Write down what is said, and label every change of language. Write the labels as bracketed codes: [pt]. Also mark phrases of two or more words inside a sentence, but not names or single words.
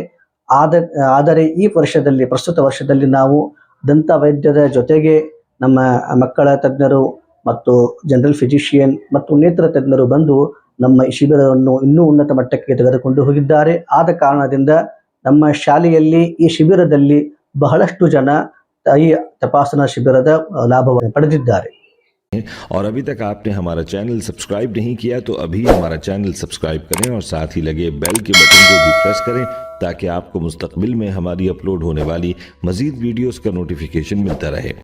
[kn] ಆದರೆ ಈ ಪ್ರಸ್ತುತ ವರ್ಷದಲ್ಲಿ ನಾವು ದಂತ ವೈದ್ಯರ ಜೊತೆಗೆ ನಮ್ಮ ಮಕ್ಕಳ ತಜ್ಞರು ಮತ್ತು ಜನರಲ್ ಫಿಸಿಷಿಯನ್ ಮತ್ತು ನೇತ್ರ ತಜ್ಞರು ಬಂದು ನಮ್ಮ ಈ ಶಿಬಿರವನ್ನು ಇನ್ನೂ ಉನ್ನತ ಮಟ್ಟಕ್ಕೆ ತೆಗೆದುಕೊಂಡು ಹೋಗಿದ್ದಾರೆ. ಆದ ಕಾರಣದಿಂದ ನಮ್ಮ ಶಾಲೆಯಲ್ಲಿ ಈ ಶಿಬಿರದಲ್ಲಿ ಬಹಳಷ್ಟು ಜನ ಈ ತಪಾಸಣಾ ಶಿಬಿರದ ಲಾಭವನ್ನು ಪಡೆದಿದ್ದಾರೆ. [hi] और अभी तक आपने हमारा [en] channel subscribe [hi] नहीं किया तो अभी हमारा [en] channel subscribe [hi] करें और साथ ही लगे बेल के बटन को भी प्रेस करें ताकि आपको मुस्तकबिल में हमारी अपलोड होने वाली मज़ीद वीडियोस का नोटिफिकेशन मिलता रहे.